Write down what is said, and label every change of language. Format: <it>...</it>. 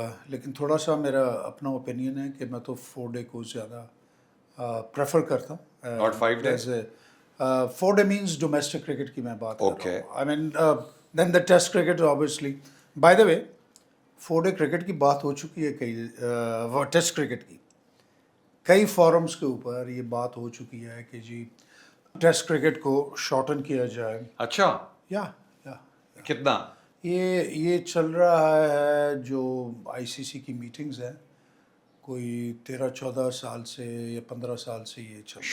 <hi>लेकिन थोड़ा सा मेरा अपना ओपिनियन है कि मैं तो 4 डे को ज़्यादा प्रेफर करता हूँ.</hi> <en>Not 5 days?</en> <hi>4 day means domestic cricket की मैं बात कर</hi> <en>Okay.</en> <hi>रहा हूँ.</hi> <en>I mean then the test cricket obviously.</en> <hi>By the way 4 day cricket की बात हो चुकी है कई टेस्ट क्रिकेट की कई फॉरम्स के ऊपर ये बात हो चुकी है कि जी टेस्ट क्रिकेट को शॉर्टन किया जाए. अच्छा, या कितना? ये चल रहा है जो आईसीसी की मीटिंग्स हैं, कोई 13-14 साल से या 15 साल से ये चल रहा है.</hi>